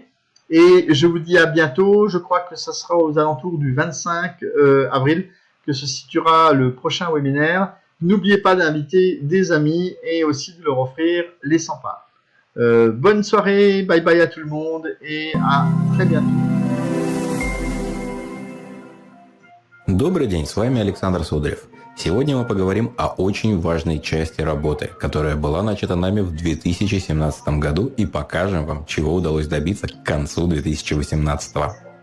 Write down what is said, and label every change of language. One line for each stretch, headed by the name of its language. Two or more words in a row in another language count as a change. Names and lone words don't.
French: Et je vous dis à bientôt. Je crois que ça sera aux alentours du 25 avril que se situera le prochain webinaire. N'oubliez pas d'inviter des amis et aussi de leur offrir les 100 parts. Bonne soirée, bye bye à tout le monde et à très bientôt.
Russian: Добрый день, с вами Александр Сударев. Сегодня мы поговорим о очень важной части работы, которая была начата нами в 2017 году и покажем вам, чего удалось добиться к концу 2018.